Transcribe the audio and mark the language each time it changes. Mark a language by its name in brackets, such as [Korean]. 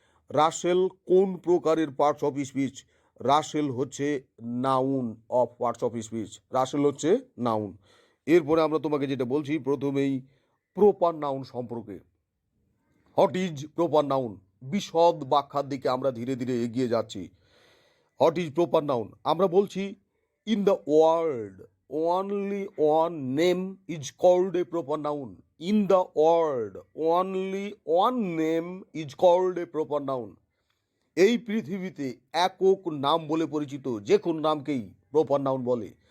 [Bangla] রাসেল কোন প্রকারের parts of speech? Rasel হচ্ছে noun of parts of speech. Rasel হচ্ছে নাউন। এরপরে আমরা তোমাকে যেটা বলছি প্রথমেই প্রপার নাউন সম্পর্কে। [English] What is proper noun? [Bangla] বিশদ ব্যাখ্যার দিকে আমরা ধীরে ধীরে এগিয়ে যাচ্ছি। [English] What is proper noun? [Bangla] আমরা বলছি [English] In the world only one name is called a proper noun. In the world only one name is called a proper noun. [Bangla] এই পৃথিবীতে একক নাম বলে পরিচিত যে কোন নামকেই প্রপার নাউন বলে।